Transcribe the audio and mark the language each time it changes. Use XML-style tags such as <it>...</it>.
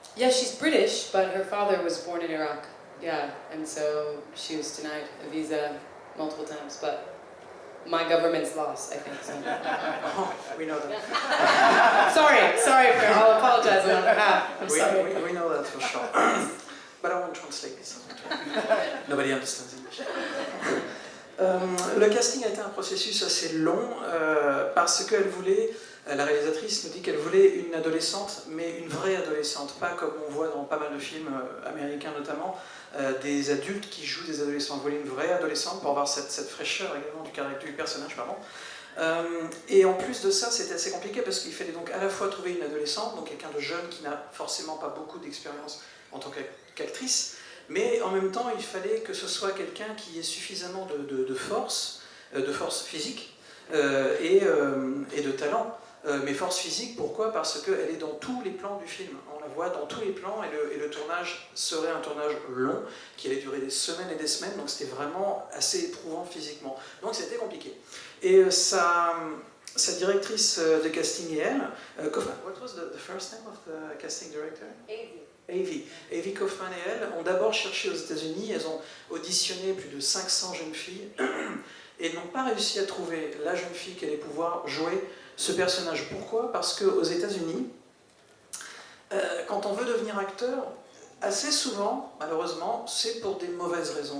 <en>Yeah, she's British, but her father was born in Iraq. Yeah, and so she was denied a visa multiple times, but my government's lost, I think. So. Oh, we know that. sorry, I'll apologize on her behalf. I'm sorry. We know that for sure. But I won't translate this. Nobody understands English.</en> <fr>Le casting a été un processus assez long parce qu'elle voulait, la réalisatrice nous dit qu'elle voulait une adolescente, mais une vraie adolescente, pas comme on voit dans pas mal de films américains notamment, des adultes qui jouent des adolescents. Elle voulait une vraie adolescente pour avoir cette fraîcheur également du personnage, pardon. Et en plus de ça, c'était assez compliqué parce qu'il fallait donc à la fois trouver une adolescente, donc quelqu'un de jeune qui n'a forcément pas beaucoup d'expérience en tant qu'actrice, mais en même temps, il fallait que ce soit quelqu'un qui ait suffisamment de force physique et de talent. Mais force physique, pourquoi? Parce qu'elle est dans tous les plans du film. On la voit dans tous les plans et le tournage serait un tournage long qui allait durer des semaines et des semaines, donc c'était vraiment assez éprouvant physiquement. Donc c'était compliqué. Et sa directrice de casting et elle,</fr> <en>what was the first name of the casting director?</en> <fr>Avi Kaufman et elle ont d'abord cherché aux États-Unis, elles ont auditionné plus de 500 jeunes filles et n'ont pas réussi à trouver la jeune fille qui allait pouvoir jouer ce personnage. Pourquoi? Parce qu'aux États-Unis, quand on veut devenir acteur, assez souvent, malheureusement, c'est pour des mauvaises raisons.</fr>